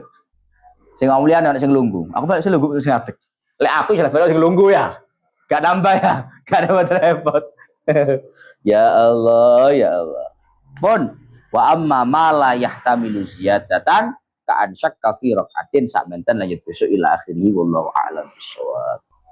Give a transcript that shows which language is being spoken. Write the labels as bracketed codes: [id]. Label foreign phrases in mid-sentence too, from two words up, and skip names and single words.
[jv] Sing ngomong liane ana sing lungguh. Aku balik sing lungguh sing ngadeg. Lek aku jelas balik sing lungguh ya. Gak nambah ya. Gak ada repot. [ar] يا الله، يا الله. Pun وأما ما لا يحتمل زيادة كأن شك في ركعة [jv] sak menten lanjut besok [ar] إلى آخره والله أعلم بالصواب.